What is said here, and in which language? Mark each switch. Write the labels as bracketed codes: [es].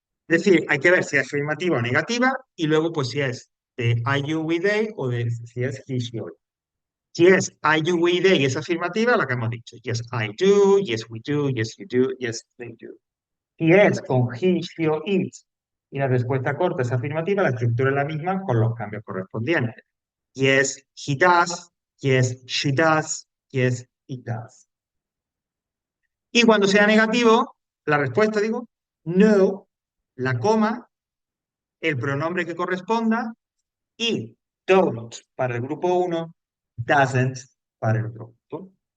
[es] Es decir, hay que ver si es afirmativa o negativa y luego pues si es de I, you, we, they o de si es he, she, or. Si es I, you, we, they y es afirmativa, la que hemos dicho. [en] Yes, I do, yes, we do, yes, you do, yes, they do. [es] Si es con he, she o it y la respuesta corta es afirmativa, la estructura es la misma con los cambios correspondientes. [en] Yes, he does, yes, she does, yes, it does. [es] Y cuando sea negativo, la respuesta, digo, no, la coma, el pronombre que corresponda y don't para el grupo 1, doesn't para el otro grupo.